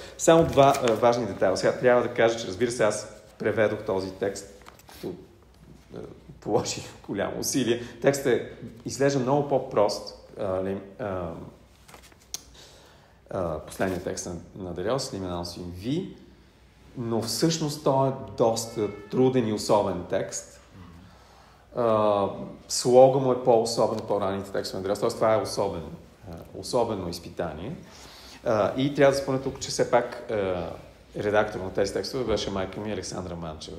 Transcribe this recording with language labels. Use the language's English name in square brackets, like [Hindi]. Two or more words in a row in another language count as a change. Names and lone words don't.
[Bulgarian] Само два важни детайла. Сега трябва да кажа, че разбира се, аз преведох този текст, като положих голямо усилие. Текстът изглежда много по-прост. Последният текст на Делиос, L'Immanence une vie, но всъщност той е доста труден и особен текст. Слога му е по-особен от по-ранните текстове на Делиос, т.е. това е особено изпитание. И трябва да спомня тук, че все пак редактор на тези текстове беше майка ми Александра Манчева.